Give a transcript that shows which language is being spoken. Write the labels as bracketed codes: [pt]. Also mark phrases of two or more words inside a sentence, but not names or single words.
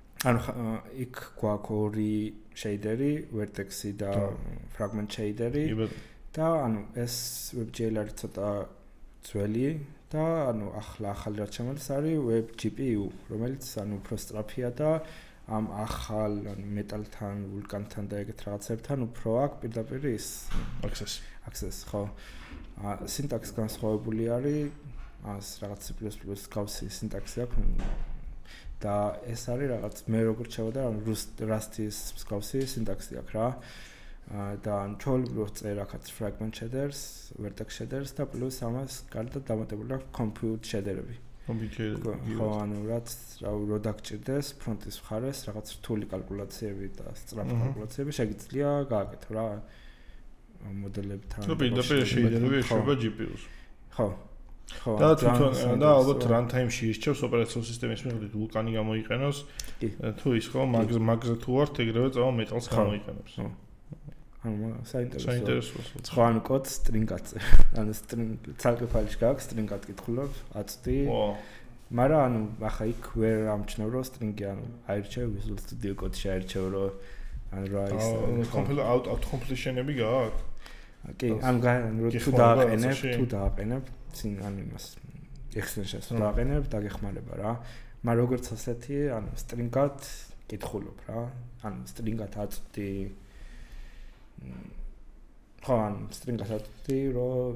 [ka] ანუ იქ გვაქვს ორი shaderi, vertex-ი და [en] fragment shaderi [ka] და ანუ ეს WebGL არის ცოტა ძველი და ანუ ახალი რაც შემოდის არის WebGPU, რომელიც ანუ უფრო სწრაფია და ამ ახალ მეტალთან, ვულკანთან და ეგეთ რაღაცებთან უფრო აქვს პირდაპირ ის access, ხო. სინტაქსი განსხვავებული არის, ას რაღაც C++ გავსი სინტაქსი აქვს და ეს არის რაღაც მე როგორც შევდა Rust-ის გავსი სინტაქსი აქვს რა. და ჩვეულებრივ წერ აქაც [en] fragment shaders, vertex shaders [ka] და პლუს ამას გარდა დამატებული აქვს [en] compute shader-ები. [ka] ხო, ანუ რაც რო დაგჭირდეს ფრონტის მხარეს რაღაც რთული კალკულაციები და სწრაფი კალკულაციები შეგიძლია გააკეთო რა მოდელებთან. ნუ პირდაპირ shader-ები ეშვება GPU-ს. ხო. და თვითონ და ალბათ runtime-ში ისჩევს ოპერაციულ სისტემის მიხედვით ვულკანი გამოიყენოს. თუ ის ხო მაგზე თუ ვართ ეგრევე წავა მეტალს გამოიყენებს. ანუ საინტერესოა. სხვა ანუ კოდს string-ად. ანუ string ცალკე ფაილში გაქვს string-ად კითხულობ, აწვდი. მაგრამ ანუ ახლა იქ ვერ ამჩნევ რომ string-ი ანუ აირჩევ Visual Studio Code-ში აირჩევ რომ ანუ რა ის [en] auto completion-ები გააქვს. [ka] კი, ანუ თუ დააყენებ, წინ ანუ იმას extensions დააყენებ, დაგეხმარება რა. მაგრამ როგორც ასეთი, ანუ string-ად კითხულობ რა. ანუ string-ად აწვდი ხო, string-ად აწვდი რომ